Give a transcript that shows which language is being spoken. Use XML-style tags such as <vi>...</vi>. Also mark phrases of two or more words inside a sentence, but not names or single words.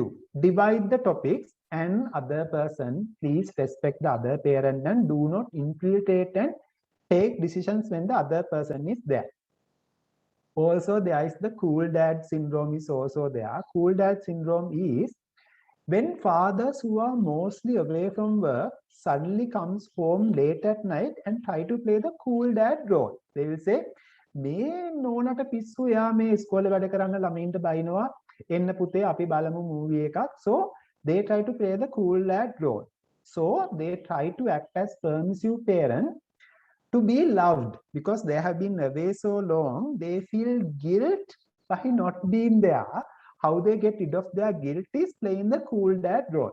<en>Divide the topics, and other person, please respect the other parent and do not infiltrate and take decisions when the other person is there. Also, there is the cool dad syndrome is also there. Cool dad syndrome is when fathers who are mostly away from work suddenly comes home late at night and try to play the cool dad role. They will say,</en> <si>"මේ නෝනාට පිස්සු ය මේ ඉස්කෝලේ වැඩ කරන්න ළමයින්ට බයිනවා එන්න පුතේ අපි බලමු movie එකක්."</si> <en>So they try to play the cool dad role. So they try to act as permissive parent to be loved, because they have been away so long. They feel guilt by not being there. How they get rid of their guilt is playing the cool dad role.</en>